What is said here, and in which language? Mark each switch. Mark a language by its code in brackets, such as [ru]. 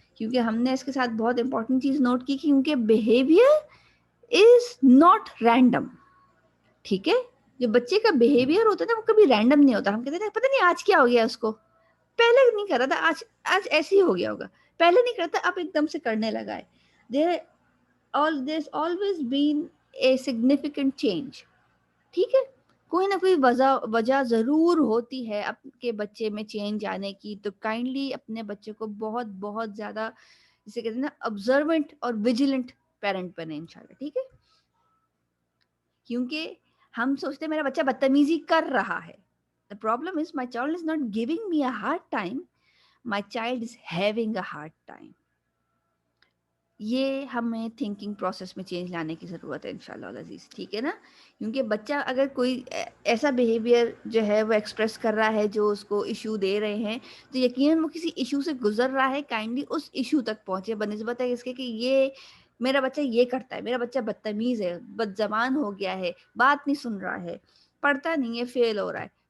[ur] کیونکہ ہم نے اس کے ساتھ بہت امپورٹنٹ چیز نوٹ کی, کیونکہ [en] Behaviour is not random. [ur] ٹھیک ہے. جو بچے کا بیہیویئر ہوتا ہے نا وہ کبھی رینڈم نہیں ہوتا. ہم کہتے ہیں پتہ نہیں آج کیا ہو گیا اس کو, پہلے نہیں کر رہا تھا, آج ایسے ہی ہو گیا ہوگا, پہلے نہیں کرتا اب ایک دم سے کرنے لگا ہے. [en] there's always been a significant change. [ur] ٹھیک ہے. کوئی نہ کوئی وجہ ضرور ہوتی ہے آپ کے بچے میں چینج آنے کی. تو کائنڈلی اپنے بچے کو بہت بہت زیادہ جسے کہتے ہیں نا observant اور vigilant پیرنٹ بنے انشاءاللہ. ٹھیک ہے. کیونکہ ہم سوچتے ہیں میرا بچہ بدتمیزی کر رہا ہے. [en] The problem is my child is not giving me a hard time. My child is having a hard time. [ur] یہ ہمیں تھنکنگ پروسیس میں چینج لانے کی ضرورت ہے انشاءاللہ العزیز. ٹھیک ہے نا. کیونکہ بچہ اگر کوئی ایسا بیہیویئر جو ہے وہ ایکسپریس کر رہا ہے جو اس کو ایشو دے رہے ہیں, تو یقیناً وہ کسی ایشو سے گزر رہا ہے. کائنڈلی اس ایشو تک پہنچے بنسبت ہے اس کے کہ یہ میرا بچہ یہ کرتا ہے, میرا بچہ بدتمیز ہے, بد زبان ہو گیا ہے, بات نہیں سن رہا ہے, پڑھتا نہیں ہے, فیل ہو رہا ہے.